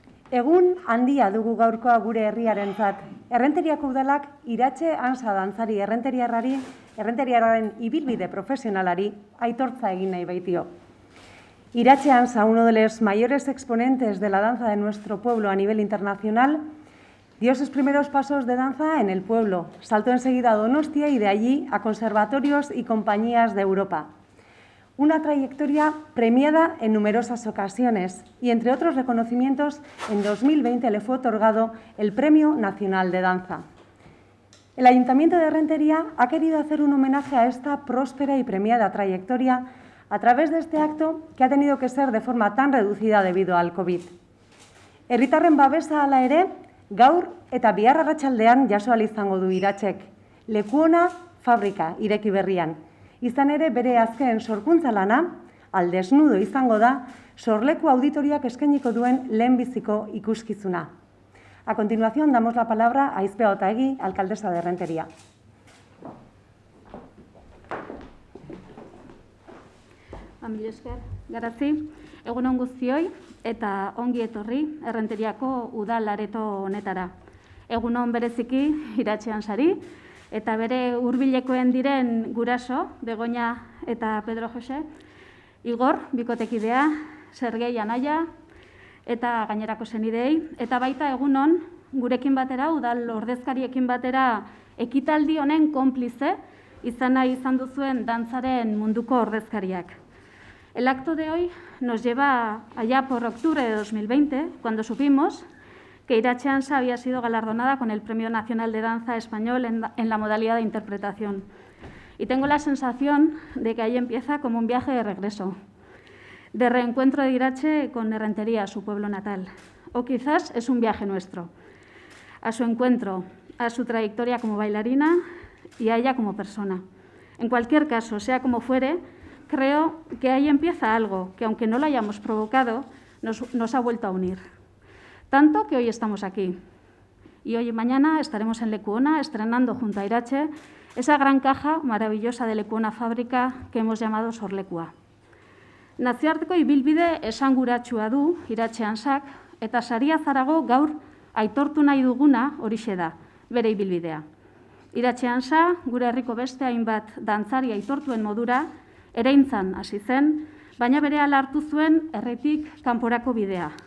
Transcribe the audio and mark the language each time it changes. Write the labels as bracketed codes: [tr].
[eu] Egun handia dugu gaurkoa gure herriarentzat. Errenteriako udalak Iratxe Ansa dantzari errenteriarraren ibilbide profesionalari aitortza egin nahi baitio. [es] Iratxe Ansa, uno de los mayores exponentes de la danza de nuestro pueblo a nivel internacional, dio sus primeros pasos de danza en el pueblo. Saltó enseguida a Donostia y de allí a conservatorios y compañías de Europa. Una trayectoria premiada en numerosas ocasiones y, entre otros reconocimientos, en 2020 le fue otorgado el Premio Nacional de Danza. El Ayuntamiento de Errenteria ha querido hacer un homenaje a esta próspera y premiada trayectoria a través de este acto que ha tenido que ser de forma tan reducida debido al COVID. [eu] Herritarren babesa hala ere, gaur eta bihar arratsaldean jaso ahal izango du Iratxek. Lekuona fabrika ireki berrian. Izan ere, bere azken sorkuntza lana, Al desnudo izango da, sorleku auditoriak eskainiko duen lehenbiziko ikuskizuna. [es] A continuación, damos la palabra a Aizpea Otaegi, alcaldesa de Errenteria. [eu] Mil esker, garazi, egunon guztioi eta ongi etorri Errenteriako udal areto honetara. Egunon bereziki Iratxe Ansari, eta bere hurbilekoen diren guraso, Begoña eta Pedro Jose, Igor, bikotekidea, Sergei Anaia, eta gainerako senidei, eta baita egunon gurekin batera, udal ordezkariekin batera, ekitaldi honen konplize izan nahi izan duzuen dantzaren munduko ordezkariak. [es] El acto de hoy nos lleva allá por octubre de 2020, cuando supimos que Iratxe Ansa había sido galardonada con el Premio Nacional de Danza Español en la modalidad de interpretación. Y tengo la sensación de que ahí empieza como un viaje de regreso, de reencuentro de Iratxe con Errenteria, su pueblo natal. O quizás es un viaje nuestro, a su encuentro, a su trayectoria como bailarina y a ella como persona. En cualquier caso, sea como fuere, creo que ahí empieza algo que, aunque no lo hayamos provocado, nos ha vuelto a unir. Tanto que hoy estamos aquí. Y hoy y mañana estaremos en Lekuona estrenando junto a Iratxe esa gran caja maravillosa de Lekuona Fábrica que hemos llamado Sorlekua. [eu] Nazioarteko ibilbide esanguratsua du Iratxe Ansak eta saria zarago gaur aitortu nahi duguna horixe da, bere ibilbidea. Iratxe Ansa gure herriko beste hainbat dantzari aitortuen modura ereintzan hasi zen, baina berehala hartu zuen herritik kanporako bidea.